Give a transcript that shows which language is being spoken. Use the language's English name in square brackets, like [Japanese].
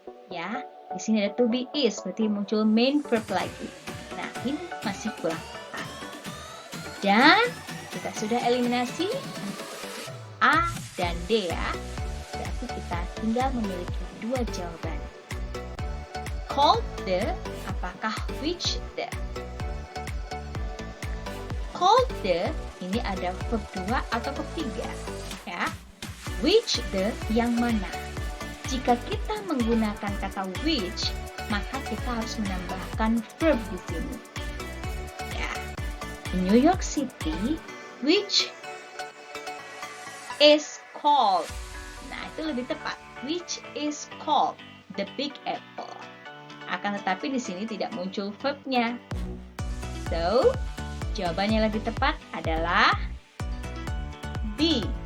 [Indonesian] Ya, di sini ada to be is, berarti muncul main verb lagi. Nah, ini masih kurang tepat. Dan kita sudah eliminasi A dan D ya. Berarti kita tinggal memiliki dua jawaban. [English] Called the, [Indonesian] apakah [English] which the? Called the, [Indonesian] ini ada verb 2 atau verb 3 ya. Which the, yang mana? Jika kita menggunakan kata which, maka kita harus menambahkan verb di sini. Ya. [English] In New York City, which is called. [Indonesian] Nah, itu lebih tepat. [English] Which is called the Big Apple. [Indonesian] Akan tetapi di sini tidak muncul verbnya. [English] So, [Indonesian] jawaban yang lebih tepat adalah B.